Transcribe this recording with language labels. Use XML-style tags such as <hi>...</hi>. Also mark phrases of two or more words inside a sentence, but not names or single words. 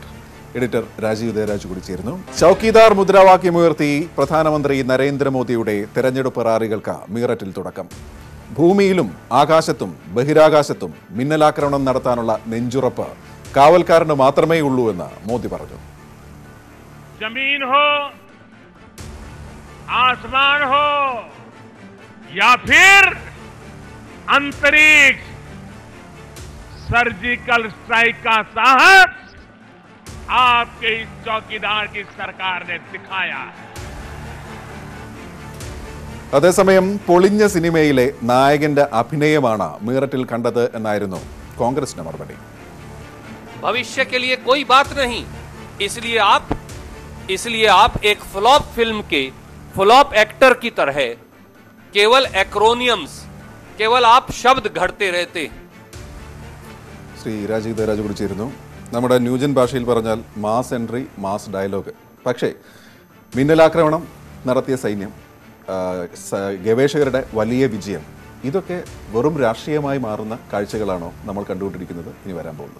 <ml>എഡിറ്റർ രാജീവ് ദേരാജ് കൂടി ചേരുന്നു. ചൌക്കിദാർ മുദ്രാവാക്യമുയർത്തി പ്രധാനമന്ത്രി നരേന്ദ്രമോദിയുടെ തെരഞ്ഞെടുപ്പ് റാലികൾക്ക് മീററ്റിൽ തുടക്കം. ഭൂമിയിലും ആകാശത്തും ബഹിരാകാശത്തും മിന്നലാക്രമണം നടത്താനുള്ള നെഞ്ചുറപ്പ് കാവൽക്കാരന് മാത്രമേ ഉള്ളൂ എന്ന് മോദി പറഞ്ഞു.</ml> <hi>जमीन हो, आसमान हो या फिर अंतरिक्ष,</hi> <en>surgical strike</en> <hi>का साहस आपके इस चौकीदार की सरकार ने दिखाया है.</hi> <ml>അതേസമയം പൊളിഞ്ഞ സിനിമയിലെ നായകന്റെ അഭിനയമാണ് മീററ്റിൽ കണ്ടത് എന്നായിരുന്നു കോൺഗ്രസിന്റെ മറുപടി.</ml> <hi>भविष्य के लिए कोई बात नहीं, इसलिए आप एक</hi> <en>flop film</en> <hi>के</hi> <en>flop actor</en> <hi>की तरह केवल एक्रोनियम्स, केवल आप शब्द घड़ते रहते.</hi> <ml>ശ്രീ രാജീവ് ദേരാജ് കൂടി ചേരുന്നു. നമ്മുടെ ന്യൂജൻ ഭാഷയിൽ പറഞ്ഞാൽ</ml> <en>mass entry, mass dialogue.</en> <ml>പക്ഷേ മിന്നലാക്രമണം നടത്തിയ സൈന്യം, ഗവേഷകരുടെ വലിയ വിജയം, ഇതൊക്കെ വെറും രാഷ്ട്രീയമായി മാറുന്ന കാഴ്ചകളാണോ നമ്മൾ കണ്ടുകൊണ്ടിരിക്കുന്നത് ഇനി വരാൻ പോകുന്നത്?</ml>